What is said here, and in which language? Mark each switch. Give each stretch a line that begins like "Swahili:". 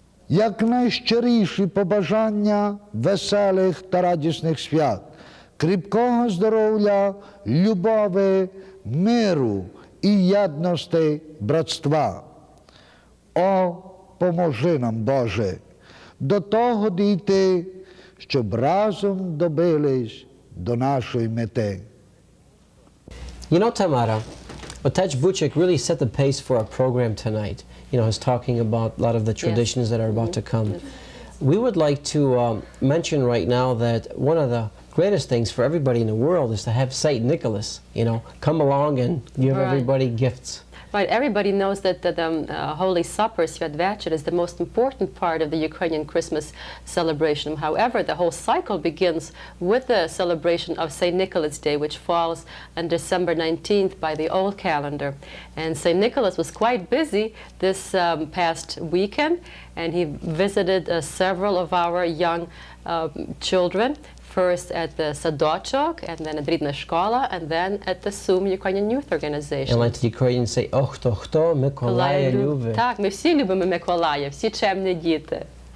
Ukrainian: якнайщиріші побажання веселих та радісних свят, кріпкого здоров'я, любові, миру і єдності братства. О, поможи нам, Боже, до того дійти, щоб разом добились до нашої мети.
English: You know, Tamara, Otec Buchek really set the pace for our program tonight. You know, he's talking about a lot of the traditions that are about to come. We would like to mention right now that one of the greatest things for everybody in the world is to have Saint Nicholas, you know, come along and give everybody gifts. Right, everybody knows that the Holy Supper, Святвечір, is the most important part of the Ukrainian Christmas celebration. However, the whole cycle begins with the celebration of St. Nicholas Day, which falls on December 19th by the old calendar. And St. Nicholas was quite busy this past weekend, and he visited several of our young children, first at the Sadochok, and then at Rідна школа, and then at the Sum Ukrainian Youth Organization. And like the Ukrainians say,
Ukrainian: «Ох, хто Миколая любить». Так, ми всі любимо Миколая, всі чемні діти.